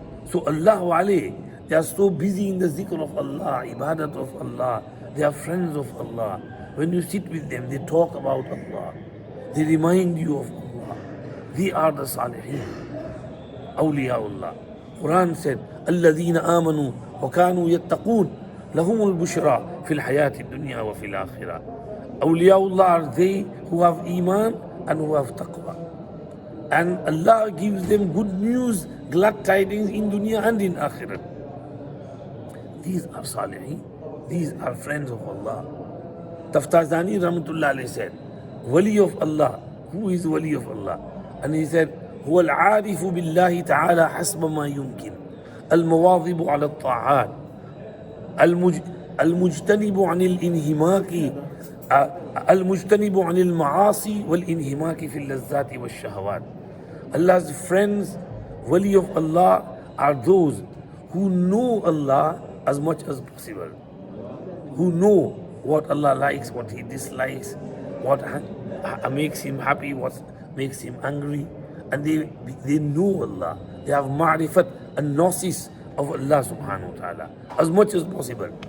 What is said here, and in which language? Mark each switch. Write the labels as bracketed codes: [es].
[en] So Allah wale, they are so busy in the zikr of Allah, ibadat of Allah, they are friends of Allah. When you sit with them, they talk about Allah, they remind you of Allah. They are the salihin, awliyaullah. [ar] Quran said, الَّذِينَ آمَنُوا وَكَانُوا يَتَّقُونَ لَهُمُ الْبُشْرَى فِي الْحَيَاةِ الدُّنْيَا وَفِي الْآخِرَةِ. [en] Awliyaullah are they who have iman and who have taqwa. And Allah gives them good news, glad tidings in dunya and in akhirat. These are salihin. These are friends of Allah. Taftazani Rahmatullah alayhi said, Wali of Allah. Who is Wali of Allah? [ar] And he said, هو العارف بالله تعالى حسب ما يمكن المواظب على الطاعات المجتنب عن الانهماك المجتنب عن المعاصي والانهماك في اللذات والشهوات. [en] Allah's friends, wali of Allah, are those who know Allah as much as possible, who know what Allah likes, what He dislikes, what makes Him happy, what makes Him angry. And they know Allah. They have ma'rifat and gnosis of Allah subhanahu wa ta'ala as much as possible.